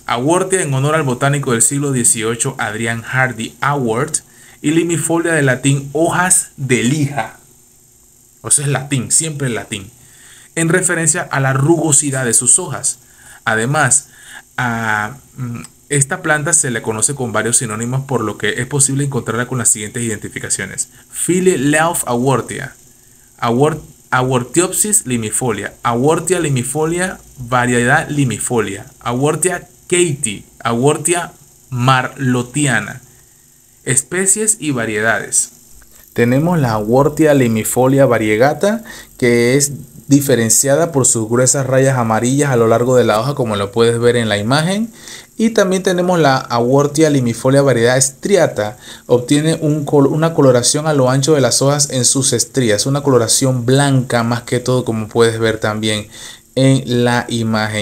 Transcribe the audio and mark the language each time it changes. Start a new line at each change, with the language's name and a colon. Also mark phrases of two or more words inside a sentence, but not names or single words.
Spanish: Haworthia en honor al botánico del siglo XVIII Adrian Hardy Haworth, y limifolia de latín hojas de lija. O sea, es latín, siempre es latín, en referencia a la rugosidad de sus hojas. Además, esta planta se le conoce con varios sinónimos, por lo que es posible encontrarla con las siguientes identificaciones: Philly Leaf Haworthia, Haworthiopsis limifolia, Haworthia limifolia, variedad limifolia, Haworthia keiti, Haworthia marlotiana. Especies y variedades. Tenemos la Haworthia limifolia variegata, que es diferenciada por sus gruesas rayas amarillas a lo largo de la hoja, como lo puedes ver en la imagen. Y también tenemos la Haworthia limifolia variedad striata. Obtiene una coloración a lo ancho de las hojas en sus estrías, una coloración blanca más que todo, como puedes ver también en la imagen.